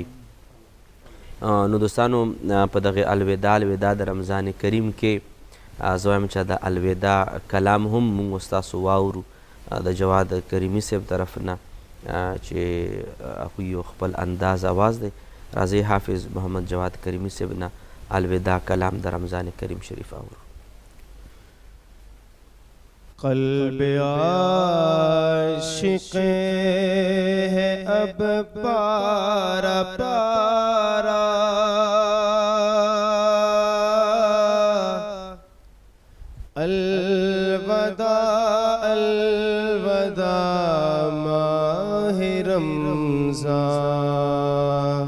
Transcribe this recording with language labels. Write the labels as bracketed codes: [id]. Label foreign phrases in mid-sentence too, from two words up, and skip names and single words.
[ps] نو دوستانو په دغه الوداع د رمضان کریم کې زه وایم چې د الوداع کلام هم موږ ستاسو واورو د جواد کریمي صاحب طرف نه چې هغوی یو خپل انداز آواز دی. راځئ حافظ محمد جواد کریمي صاحب نه الوداع کلام د رمضان کریم شریف اورو. [ur] قلب عاشق ہے اب پارا پارا الوداع الوداع ماہ رمضان.